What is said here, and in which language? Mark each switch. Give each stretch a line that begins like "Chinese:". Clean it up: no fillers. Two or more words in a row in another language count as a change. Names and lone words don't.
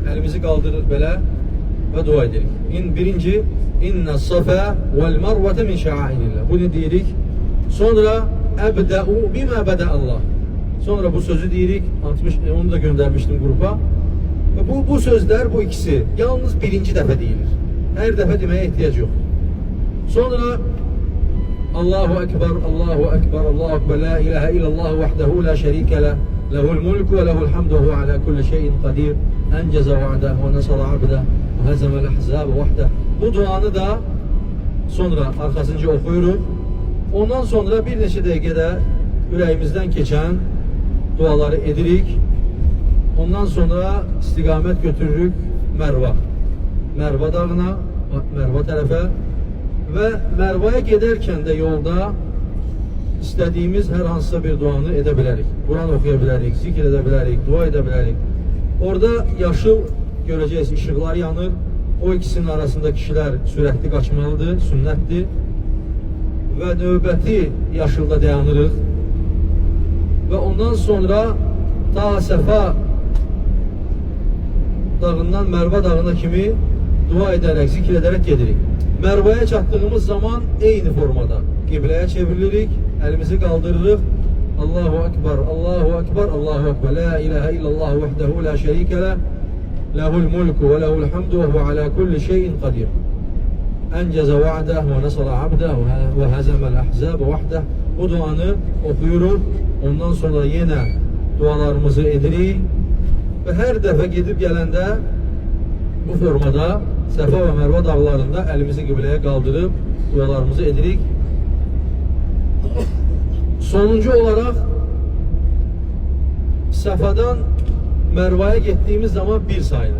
Azerbaijani: Elimizi kaldırırıq belə və dua edirik. Birinci
Arabic: إن الصفا والمروة من شعائر الله.
Azerbaijani: Bunu deyirik.
Arabic: Sonra أبدأ بما بدأ الله.
Azerbaijani: Sonra bu sözü deyirik.
Turkish: Onu da göndermiştim gruba.
Azerbaijani: Bu sözler, bu ikisi yalnız birinci dəfə deyilir.
Turkish: Her dəfə demeye ihtiyac yok.
Arabic: Sonra الله أكبر، الله أكبر، الله أكبر، لا إله إلا الله وحده لا شريك له، له الملك وله الحمد وعلى كل شيء قدير، أنجز وعده ونصر عبده وهزم الأحزاب وحده.
Turkish: Bu duanı da sonra arkasınca okuyuruz.
Azerbaijani: Ondan sonra bir neçə dəqiqədə ürəyimizdən keçən duaları edirik. Ondan sonra istiqamət götürürük Merve.
Turkish: Merve dağına,
Azerbaijani: Merve tərəfə.
Turkish: Ve Merve'ye giderken de yolda istediğimiz her hansısa bir duanı edebilirik. Kur'an okuyabilirik, zikir edebilirik, dua edebilirik. Orada yaşıl göreceğiz, ışıklar yanır. O ikisinin arasında kişiler sürekli kaçmalıdır, sünnettir.
Azerbaijani: və növbəti yaşılda dayanırıq və ondan sonra ta Səfa dağından Mərva dağına kimi dua edərək, zikr edərək gedirik. Mərvaya çatdığımız zaman eyni formada qibləyə çevrilirik, əlimizi qaldırırıq.
Arabic: الله أكبر، الله أكبر، الله أكبر. لا إله إلا الله وحده لا شريك له. له الملك وله الحمد وهو على كل شيء قدير. أنجز وعده ونصر عبده وهزم الأحزاب وحده.
Azerbaijani: Bu duanı okuyuruq. Ondan sonra yine dualarımızı edirik. Ve her defa gidip gələndə bu formada Səfa və Mərva dağlarında əlimizi qibləyə qaldırıb dualarımızı edirik. Sonuncu olarak Səfadan Mərvaya getdiyimiz zaman 1 sayılır.